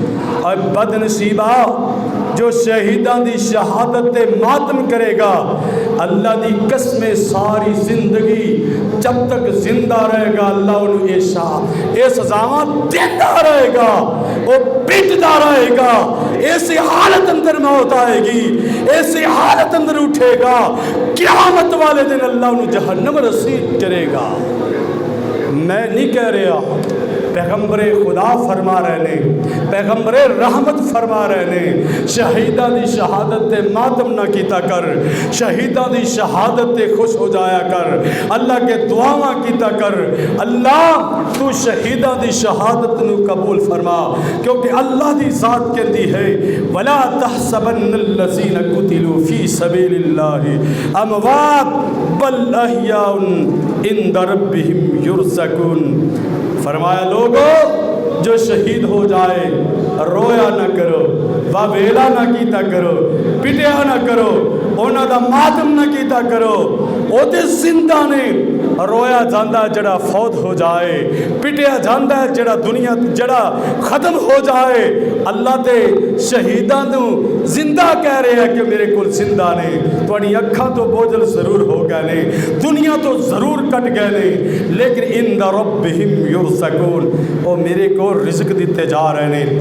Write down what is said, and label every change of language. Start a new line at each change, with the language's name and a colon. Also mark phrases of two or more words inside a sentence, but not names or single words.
Punjabi: اور بد نصیبہ جو شہیدان دی شہادت تے ماتم کرے گا، اللہ دی قسم ساری زندگی جب تک زندہ رہے گا اللہ انہوں یہ سزاواں دیتا رہے گا، وہ پیٹتا رہے گا، ایسی حالت اندر موت آئے گی، ایسی حالت اندر اٹھے گا، قیامت والے دن اللہ انہوں جہنم رسید کرے گا۔ میں نہیں کہہ رہا، پیغمبر خدا فرما رہے نے، پیغمبر رحمت فرما رہے نے، شہیدہ دی شہادت تے ماتم نہ کیتا کر، شہیدہ دی شہادت تے خوش ہو جایا کر، اللہ کے دعاواں کیتا کر، اللہ تو شہیدہ دی شہادت نو قبول فرما، کیونکہ اللہ دی ذات کہتی ہے
Arabic: وَلَا تَحْسَبَنَّ الَّذِينَ قُتِلُوا فِي سَبِيلِ اللَّهِ أَمْوَاتٌ بَلْ أَحْيَاءٌ عِندَ رَبِّهِمْ يُرْزَقُونَ۔
Punjabi: فرمایا لوگو جو شہید ہو جائے رویا نہ کرو، واویلا نہ کیتا کرو، پٹیا نہ کرو، اونا دا ماتم نہ کیتا کرو، او تے زندہ نے رویا جاندہ جڑا فوت ہو جائے، پٹیا جاندہ جڑا دنیا جڑا ختم ہو جائے، اللہ تے شہیدان نو زندہ کہہ رہے ہیں کہ میرے کل زندہ نے، توڑی اکھاں تو بوجھل ضرور ہو گئے نے، دنیا تو ضرور کٹ گئے نے، لیکن
Arabic: اِنَّ رَبِّهِمْ يُرْزَقُونَ
Urdu: وہ میرے کو رزق دیتے جا رہے ہیں۔